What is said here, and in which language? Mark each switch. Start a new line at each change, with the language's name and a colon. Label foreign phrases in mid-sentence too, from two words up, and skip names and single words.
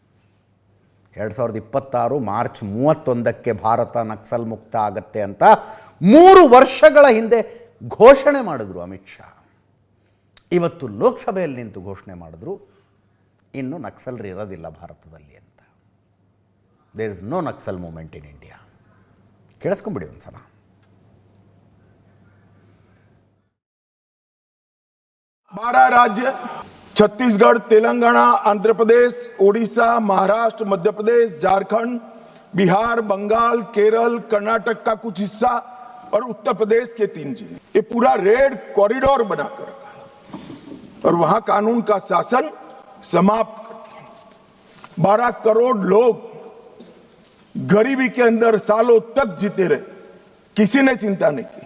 Kannada: 2026 ಮಾರ್ಚ್ 31ಕ್ಕೆ ಭಾರತ ನಕ್ಸಲ್ ಮುಕ್ತ ಆಗುತ್ತೆ ಅಂತ 3 ವರ್ಷಗಳ ಹಿಂದೆ ಘೋಷಣೆ ಮಾಡಿದ್ರು ಅಮಿತ್ ಶಾ. ಇವತ್ತು ಲೋಕಸಭೆಯಲ್ಲಿ ನಿಂತು ಘೋಷಣೆ ಮಾಡಿದ್ರು, ಇನ್ನು ನಕ್ಸಲ್ರು ಇರೋದಿಲ್ಲ ಭಾರತದಲ್ಲಿ ಅಂತ.
English: there is no Naxal movement in India.
Kannada: ಕೇಳಿಸ್ಕೊಂಬಿಡಿ ಒಂದು ಸಲ.
Hindi: बारह राज्य छत्तीसगढ़, तेलंगाना, आंध्र प्रदेश, ओडिशा, महाराष्ट्र, मध्य प्रदेश, झारखंड, बिहार, बंगाल, केरल, कर्नाटक का कुछ हिस्सा और उत्तर प्रदेश के 3 जिले, ये पूरा
English: red corridor
Hindi: बनाकर रखा और वहां कानून का शासन समाप्त कर 12 करोड़ लोग गरीबी के अंदर सालों तक जीते रहे, किसी ने चिंता नहीं की.